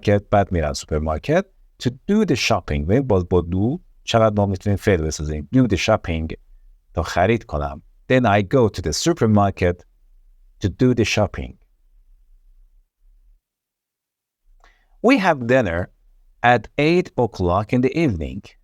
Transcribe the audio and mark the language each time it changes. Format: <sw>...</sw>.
<fa>بعد میرم سوپرمارکت</fa> <en>to do the shopping.</en> <fa>و باز با دو چقدر ما میتونیم فعل بسازیم.</fa> <en>do the shopping</en> <fa>تا خرید کنم.</fa> <en>Then I go to the supermarket to do the shopping. We have dinner at 8 o'clock in the evening.</en>